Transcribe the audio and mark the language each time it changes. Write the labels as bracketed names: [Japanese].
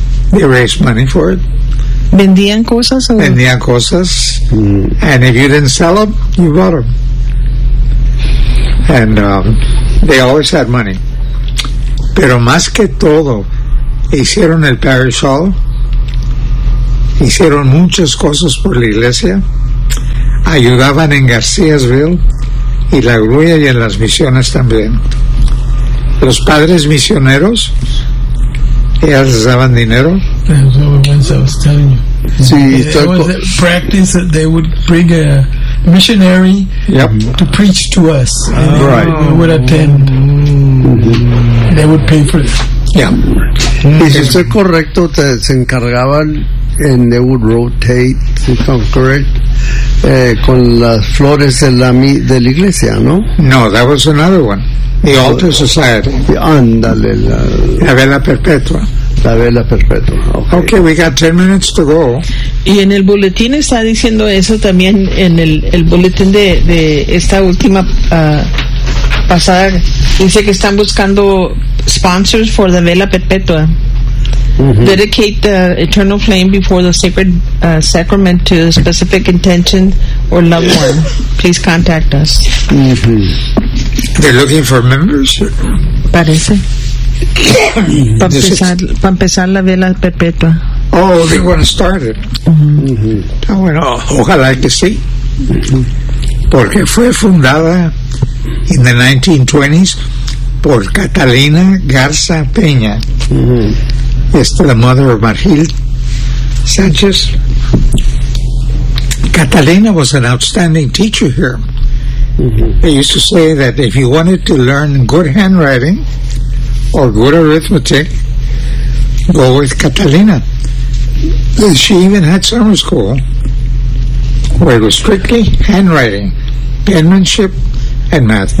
[English] They raised money for it. [Spanish] ¿Vendían cosas? Vendían cosas. [English] And if you didn't sell them, you bought them. and they always had money. [Spanish] Pero más que todo, hicieron el parish hall, hicieron muchas cosas por la iglesia, ayudaban en Garciasville y la grulla y en las misiones también. Los padres misioneros, ellas les daban dinero. [English] Sí, it was a practice that they would bring a missionary to preach to us. And they would attend. They would pay for it. [Spanish] Y si estoy correcto, te, se encargaban, [English] and they would rotate, if I'm correct, [Spanish] con las flores de la, de la iglesia, ¿no? [English] No, that was another one. The altar society. [Spanish] Ándale. La, la vela perpetua. La vela perpetua. Okay. [English] Okay, we got 10 minutes to go. [Spanish] Y en el boletín está diciendo eso también, en el boletín de esta última pasada, dice que están buscando sponsors for the vela perpetua. Mm-hmm. [English] Dedicate the eternal flame before the sacred sacrament to a specific intention or loved one. Please contact us. Mm-hmm. They're looking for members. [Spanish] Parece. Para empezar la vela perpetua. [English] Oh, they want to start it. Mm-hmm. [Spanish] Bueno, ojalá que sí. Porque fue fundada [English] in the 1920s [Spanish] por Catalina Garza Peña. Es la madre de Margil Sánchez. [English] Catalina was an outstanding teacher here. Mm-hmm. They used to say that if you wanted to learn good handwriting or good arithmetic, go with Catalina. She even had summer school where it was strictly handwriting, penmanship, and math.